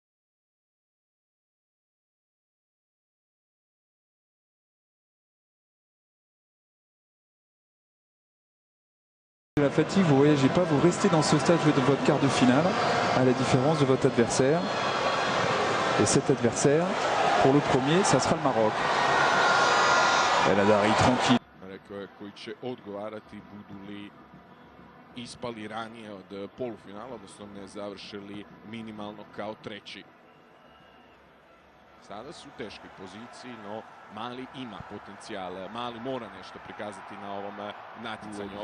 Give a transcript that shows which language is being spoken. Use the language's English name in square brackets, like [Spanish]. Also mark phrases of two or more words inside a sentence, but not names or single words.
[French] La fatigue, vous voyagez pas, vous restez dans ce stade de votre quart de finale, à la différence de votre adversaire. Et cet adversaire, pour le premier, ça sera le Maroc. El Hadari tranquille. [Croatian] Rekao je koji će odgovarati budu li ispali ranije od polufinala, odnosno ne završili minimalno kao treći. Sada su u teškoj poziciji, no Mali ima potencijal. Mali mora nešto prikazati na ovom natjecanju.